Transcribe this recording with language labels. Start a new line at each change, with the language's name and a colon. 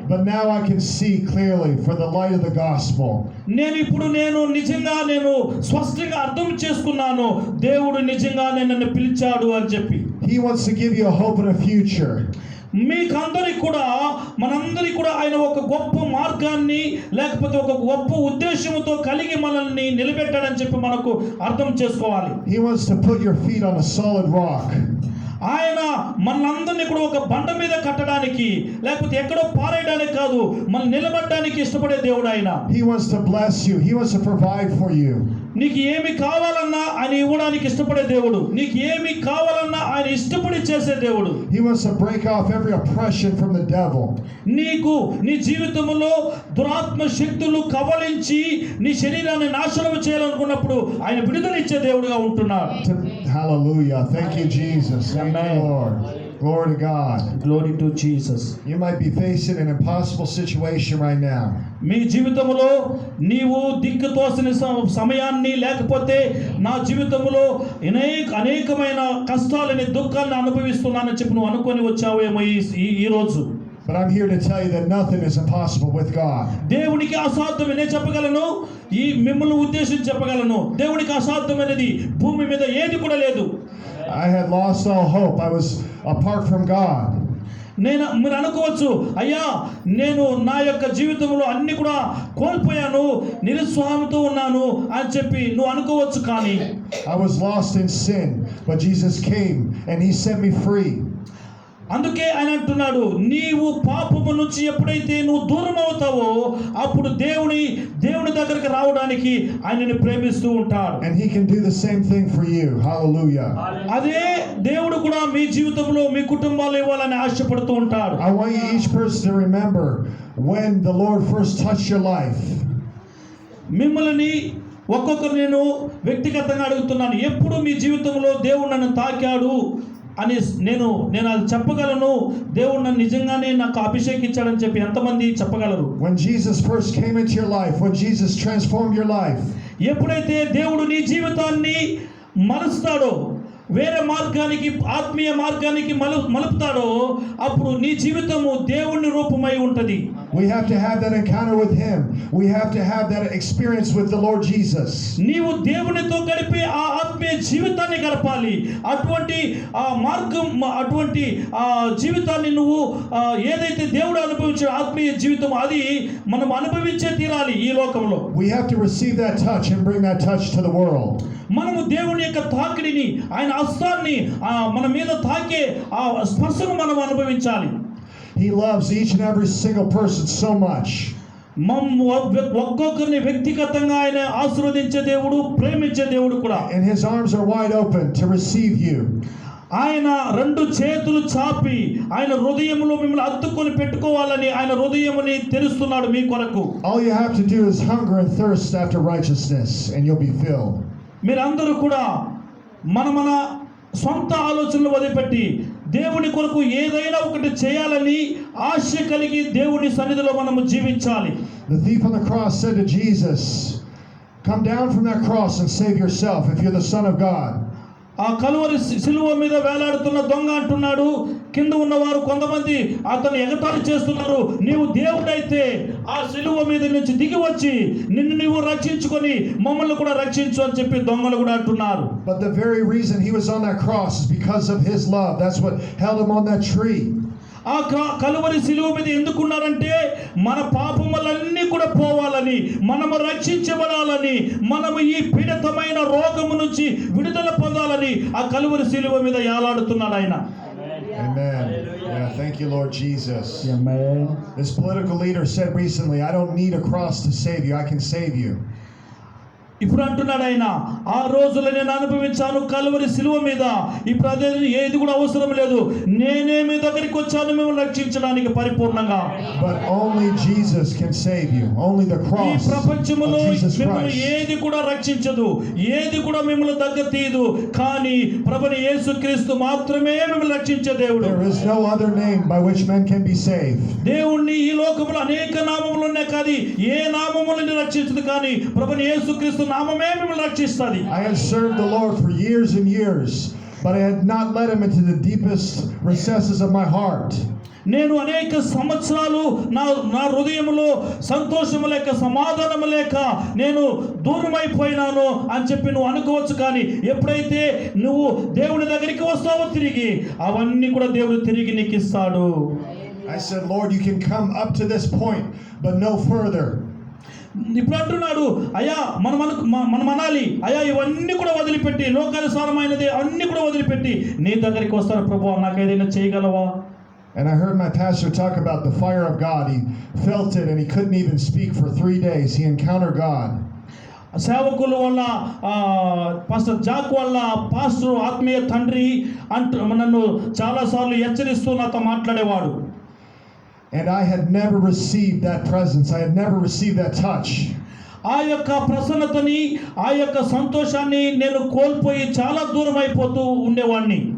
English: But now I can see clearly for the light of the gospel.
Telugu: నేను నిజంగా స్పష్టంగా అర్థం చేసుకున్నాను, దేవుడు నిజంగా నన్ను పిలిచాడు అని చెప్పి.
English: He wants to give you a hope and a future.
Telugu: మీకందరికి కూడా, మనందరికి కూడా ఆయన ఒక గొప్ప మార్గాన్ని లేకపోతే ఒక గొప్ప ఉద్దేశంతో కలిగి మనల్ని నిలబెట్టాడని చెప్పి మనకు అర్థం చేసుకోవాలి.
English: He wants to put your feet on a solid rock.
Telugu: ఆయన మనందరినీ కూడా ఒక బండ మీద కట్టడానికి లేకపోతే ఎక్కడో పారేయడానికి కాదు, మనం నిలబడడానికి ఇష్టపడే దేవుడు ఆయన.
English: He wants to bless you. He wants to provide for you.
Telugu: నీకు ఏమి కావాలన్నా ఆయన ఇవ్వడానికి ఇష్టపడే దేవుడు. నీకు ఏమి కావాలన్నా ఆయన ఇష్టపడి చేసే దేవుడు.
English: He wants to break off every oppression from the devil.
Telugu: నీ జీవితంలో దురాత్మ శక్తులు కవలించి నీ శరీరాన్ని నాశనం చేయాలనుకున్నప్పుడు ఆయన విడుదల ఇచ్చే దేవుడుగా ఉంటున్నాడు.
English: Hallelujah. Thank you, Jesus. Thank you, Lord. Glory to God. Glory to Jesus. You might be facing an impossible situation right now.
Telugu: మీ జీవితంలో నీవు దిక్కు తోసిన సమయాన్ని లేకపోతే నా జీవితంలో అనేకమైన కష్టాలని దుఃఖాన్ని అనుభవిస్తున్నానని చెప్పి నువ్వు అనుకొని వచ్చావేమో ఈ రోజు.
English: But I'm here to tell you that nothing is impossible with God.
Telugu: దేవునికి అసాధ్యమే నేను చెప్పగలను, ఈ మిమ్మల్ని ఉద్దేశించి చెప్పగలను, దేవునికి అసాధ్యమైనది భూమి మీద ఏది కూడా లేదు.
English: I had lost all hope. I was apart from God.
Telugu: మీరు అనుకోవచ్చు, అయ్యా నేను నా యొక్క జీవితంలో అన్ని కూడా కోల్పోయాను, నిరుత్సాహంతో ఉన్నాను అని చెప్పి నువ్వు అనుకోవచ్చు. కానీ
English: I was lost in sin, but Jesus came and he set me free.
Telugu: అందుకే ఆయన అంటున్నాడు, నీవు పాపము నుంచి ఎప్పుడైతే నువ్వు దూరం అవుతావో అప్పుడు దేవుని దగ్గరికి రావడానికి ఆయనని ప్రేమిస్తూ ఉంటాడు.
English: And he can do the same thing for you. Hallelujah.
Telugu: అదే దేవుడు కూడా మీ జీవితంలో మీ కుటుంబాల్లో ఇవ్వాలని ఆశపడుతూ ఉంటాడు.
English: I want you each person to remember when the Lord first touched your life.
Telugu: మిమ్మల్ని ఒక్కొక్కరు నేను వ్యక్తిగతంగా అడుగుతున్నాను, ఎప్పుడు మీ జీవితంలో దేవుడు నన్ను తాకాడు అని నేను అది చెప్పగలను. దేవుడు నన్ను నిజంగానే నాకు అభిషేకించాడని చెప్పి ఎంతమంది చెప్పగలరు?
English: When Jesus first came into your life, when Jesus transformed your life.
Telugu: ఎప్పుడైతే దేవుడు నీ జీవితాన్ని మలుస్తాడో, వేరే మార్గానికి ఆత్మీయ మార్గానికి మలుపుతాడో అప్పుడు నీ జీవితము దేవుని రూపమై ఉంటది.
English: We have to have that encounter with him. We have to have that experience with the Lord Jesus.
Telugu: నీవు దేవునితో గడిపే ఆ ఆత్మీయ జీవితాన్ని గడపాలి. అటువంటి ఆ మార్గం, అటువంటి ఆ జీవితాన్ని నువ్వు ఏదైతే దేవుడు అనుభవించే ఆత్మీయ జీవితం అది మనం అనుభవించే తీరాలి ఈ లోకంలో.
English: We have to receive that touch and bring that touch to the world.
Telugu: మనము దేవుని యొక్క తాకిడిని, ఆయన హస్తాన్ని మన మీద తాకే ఆ స్పర్శను మనం అనుభవించాలి.
English: He loves each and every single person so much.
Telugu: ఒక్కొక్కరిని వ్యక్తిగతంగా ఆయన ఆశీర్వదించే దేవుడు, ప్రేమించే దేవుడు కూడా.
English: And his arms are wide open to receive you.
Telugu: ఆయన రెండు చేతులు చాపి ఆయన హృదయంలో మిమ్మల్ని అత్తుకొని పెట్టుకోవాలని ఆయన హృదయముని తెరుస్తున్నాడు మీ కొరకు.
English: All you have to do is hunger and thirst after righteousness and you'll be filled.
Telugu: మీరందరూ కూడా మన సొంత ఆలోచనలు వదిలిపెట్టి దేవుని కొరకు ఏదైనా ఒకటి చేయాలని ఆశ కలిగి దేవుని సన్నిధిలో మనము జీవించాలి.
English: The thief on the cross said to Jesus, "Come down from that cross and save yourself if you're the Son of God."
Telugu: ఆ కలువరి సిలువ మీద వేలాడుతున్న దొంగ అంటున్నాడు, కింద ఉన్నవారు కొంతమంది అతను ఎగతాళి చేస్తున్నారు, నీవు దేవుడైతే ఆ సిలువ మీద నుంచి దిగి వచ్చి నిన్ను నీవు రక్షించుకొని మమ్మల్ని కూడా రక్షించు అని చెప్పి దొంగలు కూడా అంటున్నారు.
English: But the very reason he was on that cross is because of his love. That's what held him on that tree.
Telugu: ఆ కలువరి సిలువ మీద ఎందుకున్నారంటే మన పాపములన్నీ కూడా పోవాలని, మనము రక్షించబడాలని, మనము ఈ పీడితమైన రోగము నుంచి విడుదల పొందాలని ఆ కలువరి సిలువ మీద యాలాడుతున్నాడు ఆయన.
English: Amen. Yeah, thank you, Lord Jesus. Amen. This political leader said recently, "I don't need a cross to save you. I can save you."
Telugu: ఇప్పుడు అంటున్నాడు ఆయన, ఆ రోజులో నేను అనుభవించాను కలువరి సిలువ మీద, ఇప్పుడు అదే ఏది కూడా అవసరం లేదు, నేనే మీ దగ్గరికి వచ్చాను మిమ్మల్ని రక్షించడానికి పరిపూర్ణంగా.
English: But only Jesus can save you. Only the
Telugu: ఈ
English: cross
Telugu: ప్రపంచములో
English: of Jesus
Telugu: మిమ్మల్ని
English: Christ.
Telugu: ఏది కూడా రక్షించదు, ఏది కూడా మిమ్మల్ని దగ్గర తీయదు, కానీ ప్రభుని యేసుక్రీస్తు మాత్రమే మిమ్మల్ని రక్షించే దేవుడు.
English: There is no other name by which men can be saved.
Telugu: దేవుణ్ణి ఈ లోకంలో అనేక నామములు ఉన్నాయి, కానీ ఏ నామములను రక్షించదు, కానీ ప్రభుని యేసుక్రీస్తు నామమే మిమ్మల్ని రక్షిస్తుంది.
English: I have served the Lord for years and years, but I had not led him into the deepest recesses of my heart.
Telugu: నేను అనేక సంవత్సరాలు నా హృదయంలో సంతోషము లేక సమాధానము లేక నేను దూరమైపోయినాను అని చెప్పి నువ్వు అనుకోవచ్చు, కానీ ఎప్పుడైతే నువ్వు దేవుని దగ్గరికి వస్తావో తిరిగి అవన్నీ కూడా దేవుడు తిరిగి నీకు ఇస్తాడు.
English: I said, "Lord, you can come up to this point, but no further."
Telugu: ఇప్పుడు అంటున్నాడు, అయ్యా మనం అనాలి, అయ్యా ఇవన్నీ కూడా వదిలిపెట్టి, లోకానుసారమైనది అన్ని కూడా వదిలిపెట్టి నీ దగ్గరికి వస్తాను ప్రభువా, నాకు ఏదైనా చేయగలవా?
English: And I heard my pastor talk about the fire of God. He felt it and he couldn't even speak for 3 days. He encountered God.
Telugu: సేవకుల వల్ల పాస్టర్ జాక్ వల్ల పాస్టర్ ఆత్మీయ తండ్రి నన్ను చాలాసార్లు హెచ్చరిస్తూ నాతో మాట్లాడేవాడు.
English: And I had never received that presence. I had never received that touch.
Telugu: ఆ యొక్క ప్రసన్నతని, ఆ యొక్క సంతోషాన్ని నేను కోల్పోయి చాలా దూరం అయిపోతూ ఉండేవాడిని.